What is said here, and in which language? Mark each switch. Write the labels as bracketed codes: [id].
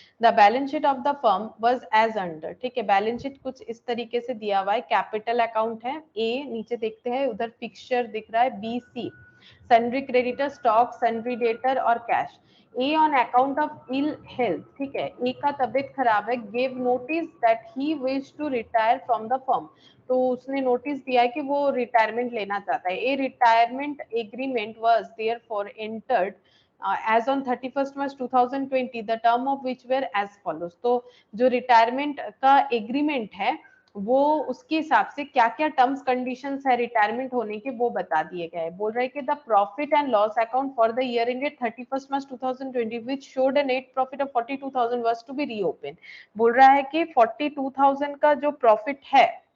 [en] the balance sheet of the firm was as under, [hi] ठीक है। Balance sheet कुछ इस तरीके से दिया हुआ है, कैपिटल अकाउंट है ए, नीचे देखते हैं उधर फिक्सचर दिख रहा है BC, sundry creditor, stock, sundry debtor और cash. [en] A on account of ill health, ठीक है, [hi] ए का तबीयत खराब है, [en] give notice that he wish to retire from the firm, [hi] तो उसने नोटिस दिया है कि वो रिटायरमेंट लेना चाहता है। [en] A retirement agreement was therefore entered as on 31st March 2020, the term of which were as follows। [hi] तो जो रिटायरमेंट का एग्रीमेंट है वो उसके हिसाब से क्या क्या टर्म्स कंडीशंस है रिटायरमेंट होने के वो बता दिए गए हैं। बोल रहे हैं कि [en] The profit and loss account for the year ended 31st March 2020 which showed a net profit of 42,000 was to be reopened। [hi] बोल रहा है कि 42,000 का जो प्रॉफिट है